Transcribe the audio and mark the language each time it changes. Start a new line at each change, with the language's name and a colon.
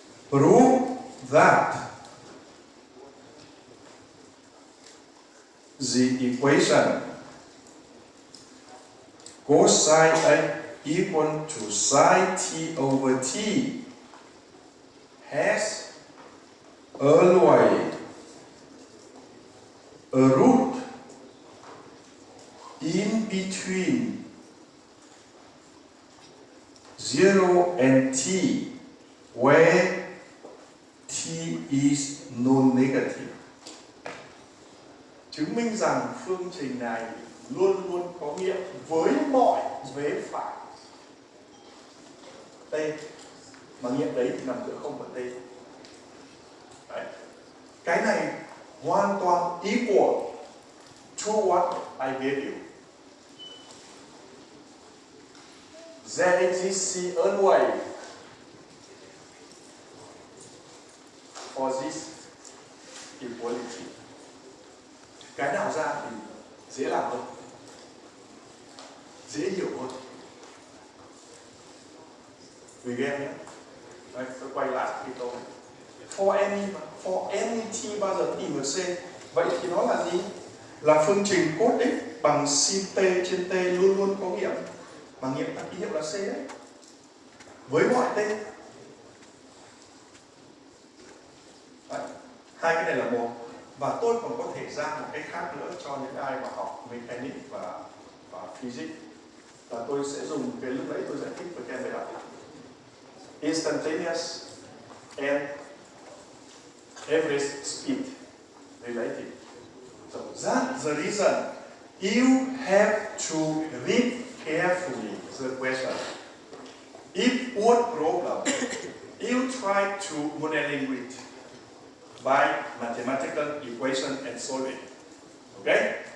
English: Prove that the equation cosine x equal to sine t over t has always a root in between 0 and t where is non-negative.
Vietnamese: Chứng minh rằng phương trình này luôn luôn có nghĩa với mọi vế phải t, mà nghĩa đấy thì nằm giữa không và t. Đấy. Cái này hoàn toàn
English: equal to what I gave you. There exists an way for this equality.
Vietnamese: Cái nào ra thì dễ làm hơn, dễ hiểu hơn. Vì game nhé. Đấy, tôi quay lại cái câu này.
English: For any t
Vietnamese: bao giờ tìm được c. Vậy thì nó là gì? Là phương trình cos x bằng sin t trên t luôn luôn có nghiệm bằng nghiệm ta ký hiệu là c đấy. Với mọi t. Đấy. Hai cái này là một. Và tôi còn có thể ra một cái khác nữa cho những ai mà học mechanics và physics. Và tôi sẽ dùng cái lúc đấy tôi giải thích với các em về đó.
English: Instantaneous and average speed related. So that's the reason you have to read carefully the question. If one problem, you try to modeling it by mathematical equation and solve it. Okay?